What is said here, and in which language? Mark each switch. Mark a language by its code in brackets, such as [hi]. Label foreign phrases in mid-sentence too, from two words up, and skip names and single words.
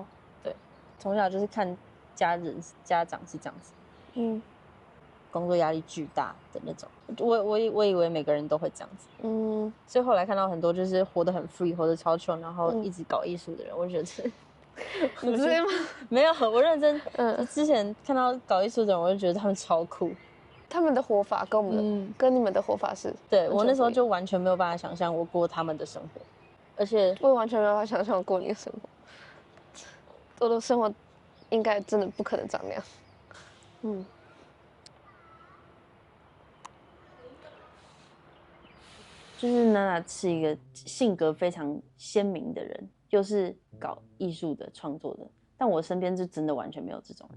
[zh] 对，從小就是看家長是這樣子，工作壓力巨大的那種。我以為每個人都會這樣子，所以後來看到很多就是活得很 free， 活得超窮，然後一直搞藝術的人，我覺得你知道嗎？沒有，我認真。之前看到搞藝術的人，我就覺得他們超酷。他們的活法跟我們跟你們的活法是，對，我那時候就完全沒有辦法想象我過他們的生活，而且我也完全沒有辦法想象我過你的生活。我的生活應該真的不可能長那樣。就是娜娜是一個性格非常鮮明的人，又是搞藝術的創作的，但我身邊就真的完全沒有這種人。